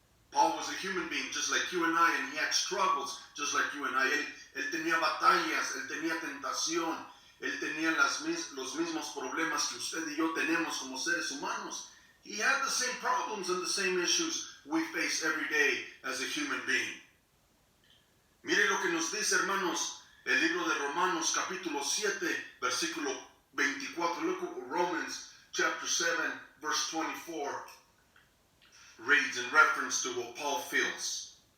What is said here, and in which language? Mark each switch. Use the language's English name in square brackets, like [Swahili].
[English] Paul was a human being just like you and I, and he had struggles just like you and I. [Spanish] Él tenía batallas, él tenía tentación, él tenía los mismos problemas que usted y yo tenemos como seres humanos. [English] He had the same problems and the same issues we face every day as a human being. [Spanish] Mire lo que nos dice, hermanos, el libro de Romanos capítulo 7, versículo 24. [English] Look at Romans chapter 7, verse 24 reads in reference to what Paul feels.